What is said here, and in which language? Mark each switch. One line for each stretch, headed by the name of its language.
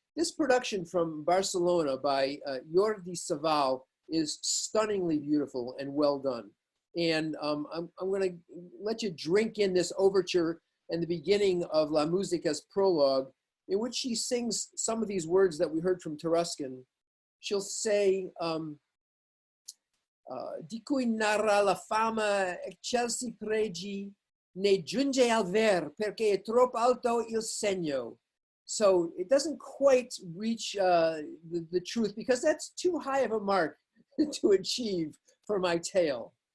English: This production from Barcelona by Jordi Savall is stunningly beautiful and well done. And I'm going to let you drink in this overture and the beginning of La Musica's prologue, in which she sings some of these words that we heard from Taruskin. She'll say,
Italian: di cui narra la fama eccelsi pregi, ne giunge al ver, perché è troppo alto il segno.
English: So it doesn't quite reach the truth, because that's too high of a mark to achieve for my tale.